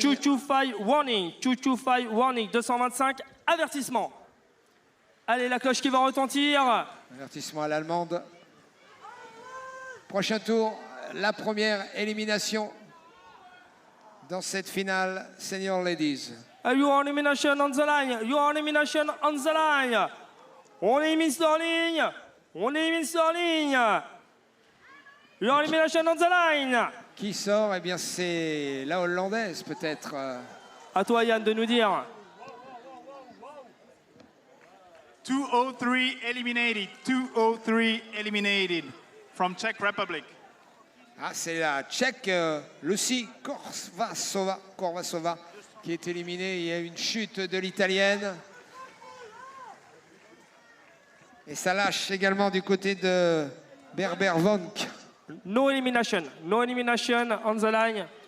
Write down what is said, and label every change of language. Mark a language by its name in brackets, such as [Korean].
[English] 225 warning, 225, avertissement. [French] Allez, la cloche qui va retentir. Avertissement à l'allemande. Prochain tour, la première élimination dans cette finale Senior Ladies. [English] You are elimination on the line. You are elimination on the line. [French] On élimine sur ligne. On élimine sur ligne. [English] You are elimination on the line. [French] Qui sort? Eh bien, c'est la Hollandaise, peut-être. À toi, Yann, de nous dire. [English] 203 eliminated. 203 eliminated from Czech Republic. [French] Ah, c'est la Tchèque, Lucie Korvasova, qui est éliminée. Il y a une chute de l'Italienne. Et ça lâche également du côté de Berber Vonk. [English] No elimination on the line.